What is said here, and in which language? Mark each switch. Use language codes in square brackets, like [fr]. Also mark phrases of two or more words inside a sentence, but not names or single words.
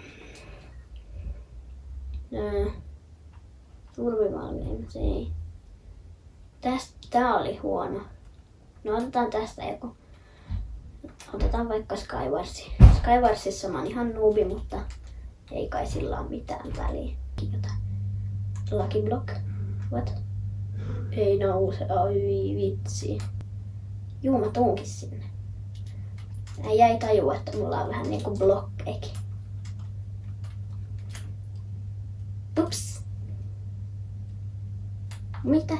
[fi] Survival Games, ei. Tää oli huono. No otetaan tästä joku. Otetaan vaikka Skywarsi. Skywarsissa mä oon ihan noobi, mutta ei kai sillä ole mitään väliä. [en] Lucky Block. What? [fi] Ei nouse. Ai vitsi. Juu, mä tuunkin sinne. Äijä ei tajua, että mulla on vähän niinku blokkeikin. Ups. Mitä?